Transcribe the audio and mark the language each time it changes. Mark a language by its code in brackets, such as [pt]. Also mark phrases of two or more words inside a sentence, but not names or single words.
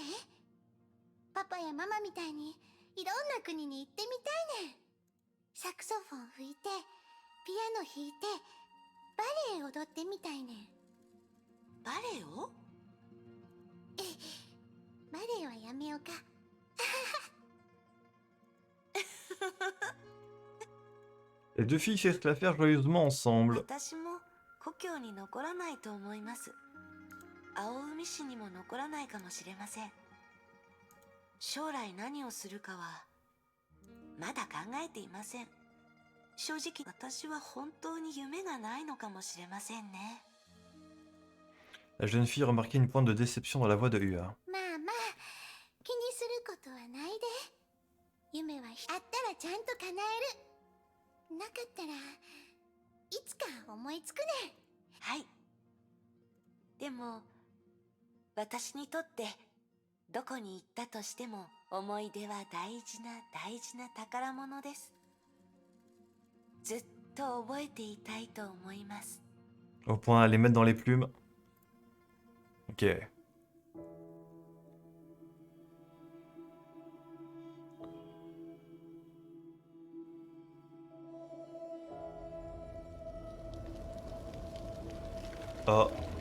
[ja] パパやママみたいにいろんな国に行ってみたいねん。サクソフォン吹いて、ピアノ弾いて、バレエ踊ってみたいねん。バレエを？バレエはやめようか。 [fr] Les deux filles s'esclaffèrent joyeusement ensemble. [ja] 私も故郷に残らないと思います。青海市にも残らないかもしれません。将来何をするかはまだ考えていません。正直私は本当に夢がないのかもしれませんね。 [fr] La jeune fille remarquait une pointe de déception dans la voix de Hua. [ja] まあまあ、気にすることはないで。夢はあったらちゃんと叶える。なかったらいつか思いつくね。はい。でも私にとってどこに行ったとしても思い出は大事な宝物です。ずっと覚えていたいと思います。 [fr] Au point à les mettre dans les plumes. Ok. Oh.